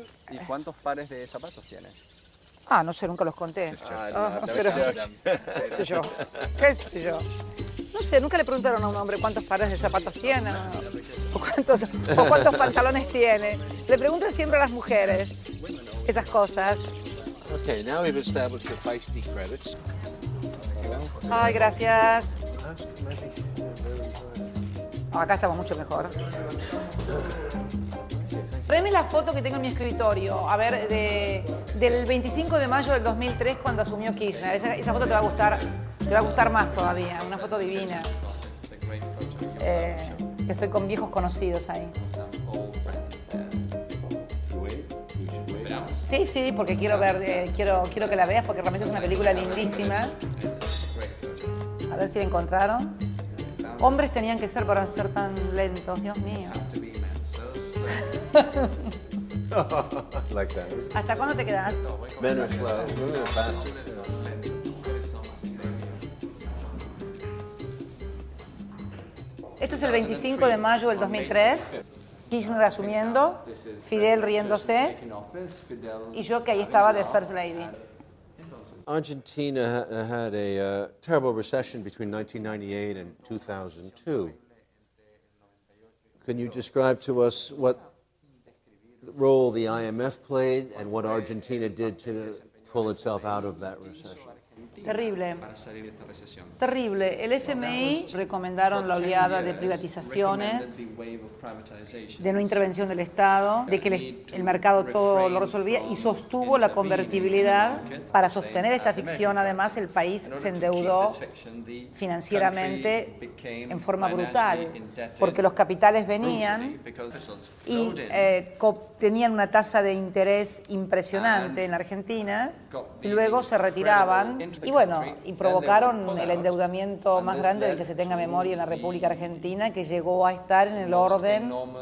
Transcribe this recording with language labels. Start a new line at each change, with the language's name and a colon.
Spanish: ¿Y cuántos pares de zapatos tienes? No sé, nunca los conté. Pero, qué sé yo. No sé, nunca le preguntaron a un hombre cuántos pares de zapatos tiene o cuántos pantalones tiene. Le preguntan siempre a las mujeres esas cosas.
English: Okay, now we've established the feisty credits.
Spanish: Ay, gracias. Acá estamos mucho mejor. Tráeme la foto que tengo en mi escritorio, a ver, del 25 de mayo del 2003 cuando asumió Kirchner. Esa foto te va a gustar más todavía, una foto divina. Estoy con viejos conocidos ahí. Sí, porque quiero ver, quiero que la veas porque realmente es una película lindísima. A ver si la encontraron. Hombres tenían que ser para ser tan lentos, Dios mío.
English: Like that.
Spanish: ¿Hasta cuándo te quedas?
English: Men are slow, women are fast.
Spanish: Esto es el 25 de mayo del 2003. Kirchner asumiendo, Fidel riéndose y yo que ahí estaba de First Lady.
English: Argentina had a terrible recession between 1998 and 2002. Can you describe to us what role the IMF played and what Argentina did to pull itself out of that recession? Terrible.
Spanish: para salir de esta recesión. Terrible. El FMI recomendaron la oleada de privatizaciones, de no intervención del Estado, de que el mercado todo lo resolvía y sostuvo la convertibilidad. Para sostener esta ficción, además, el país se endeudó financieramente en forma brutal, porque los capitales venían y tenían una tasa de interés impresionante en la Argentina y luego se retiraban y bueno, y provocaron el endeudamiento más grande del que se tenga memoria en la República Argentina, que llegó a estar en el orden